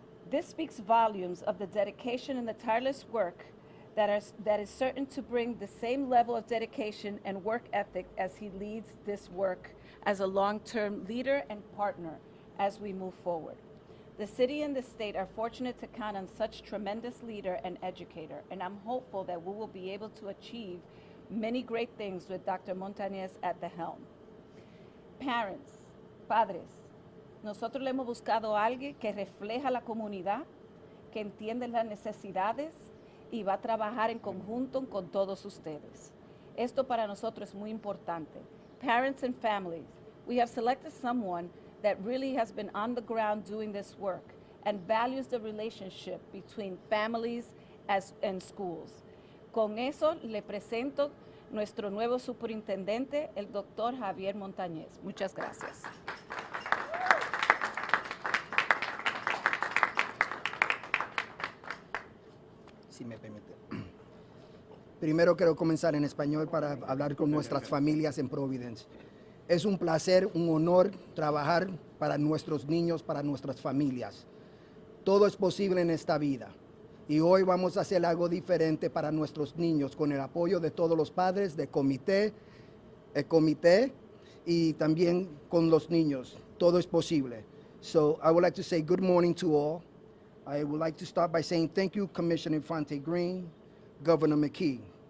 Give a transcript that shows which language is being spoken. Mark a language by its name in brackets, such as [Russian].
[English] This speaks volumes of the dedication and the tireless work that is certain to bring the same level of dedication and work ethic as he leads this work as a long-term leader and partner as we move forward. The city and the state are fortunate to count on such tremendous leader and educator, and I'm hopeful that we will be able to achieve many great things with Dr. Montañez at the helm. Parents, [Spanish] padres, nosotros le hemos buscado a alguien que refleja la comunidad, que entiende las necesidades y va a trabajar en conjunto con todos ustedes. Esto para nosotros es muy importante. [English] Parents and families, we have selected someone that really has been on the ground doing this work and values the relationship between families and schools. [Spanish] Con eso le presento nuestro nuevo superintendente, el doctor Javier Montañez. Muchas gracias. Si me permite. Primero quiero comenzar en español para hablar con nuestras familias en Providence. Es un placer, un honor trabajar para nuestros niños, para nuestras familias. Todo es posible en esta vida. Y hoy vamos a hacer algo diferente para nuestros niños con el apoyo de todos los padres, del comité, el comité y también con los niños. Todo es posible. [English] So I would like to say good morning to all. I would like to start by saying thank you, Commissioner Infante-Green, Governor McKee.